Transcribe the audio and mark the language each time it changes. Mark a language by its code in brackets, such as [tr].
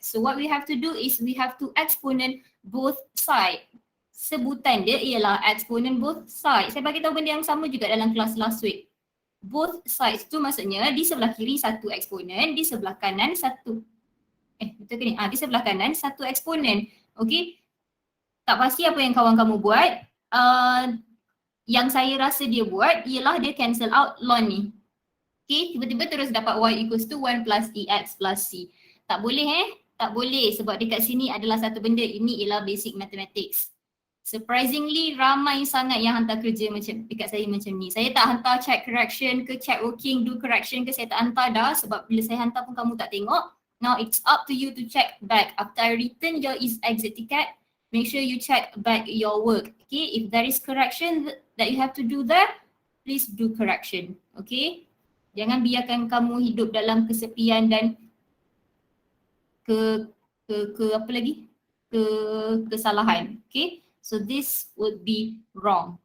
[en] So what we have to do is we have to exponent both side. [ms] Sebutan dia ialah exponent both sides. Saya bagi tahu benda yang sama juga dalam kelas [en] last week. [ms] Both sides tu maksudnya di sebelah kiri satu eksponen, di sebelah kanan satu. Betul ke ni? Di sebelah kanan satu eksponen. Okay. Tak pasti apa yang kawan kamu buat. Yang saya rasa dia buat ialah dia cancel out ln ni. Okay, tiba-tiba terus dapat [en] y equals to 1 plus EX plus C. [ms] Tak boleh Tak boleh sebab dekat sini adalah satu benda, ini ialah basic mathematics. Surprisingly ramai sangat yang hantar kerja macam dekat saya macam ni. Saya tak hantar check correction ke check working do correction ke, saya tak hantar dah sebab bila saya hantar pun kamu tak tengok. [en] Now it's up to you to check back. After I return your exit ticket, make sure you check back your work. Okay, if there is correction that you have to do there, please do correction. [ms] Okay, jangan biarkan kamu hidup dalam kesepian dan ke apa lagi? Kesalahan. [en] Okay, so this would be wrong.